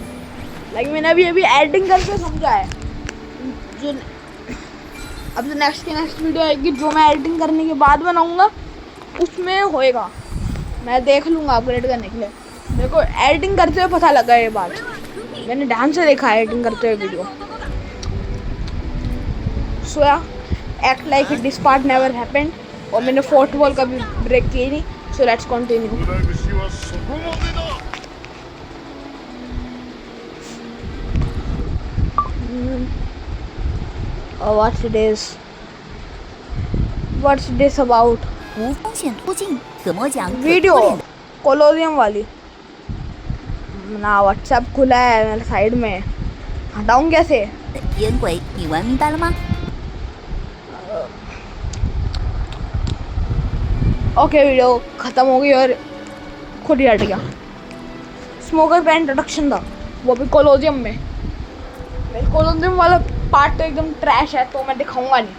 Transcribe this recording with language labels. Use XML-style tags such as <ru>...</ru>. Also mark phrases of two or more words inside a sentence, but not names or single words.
<hi>लाइक मैंने अभी एडिटिंग करके समझा है। जो अब जो</hi> <en>next video</en> <hi>आएगी, जो मैं एडिटिंग करने के बाद बनाऊंगा, उसमें होएगा। मैं देख लूँगा अपग्रेड करने के लिए। मेरे को एडिटिंग करते हुए पता लगा ये बात, मैंने ध्यान से देखा एडिटिंग करते हुए वीडियो।</hi> <en>So act like it this part never happened.</en> <hi>और मैंने</hi> <en>fourth wall</en> <hi>का भी ब्रेक किया नहीं।</hi> <en>So let's continue. What's this about?</en> <zh>无风险突进，怎么讲？</zh> <hi>वीडियो कोलोरियम वाली ना। व्हाट्सएप खुला है मेरे साइड में, हटाऊं कैसे?</hi> <zh>烟鬼，你玩明白了吗？</zh> <hi>ओके, वीडियो ख़त्म हो गई और खुद ही हट गया। स्मोकर का इंट्रोडक्शन था, वो भी कोलोजियम में। कोलोजियम वाला पार्ट तो एकदम ट्रैश है, तो मैं दिखाऊंगा नहीं।</hi>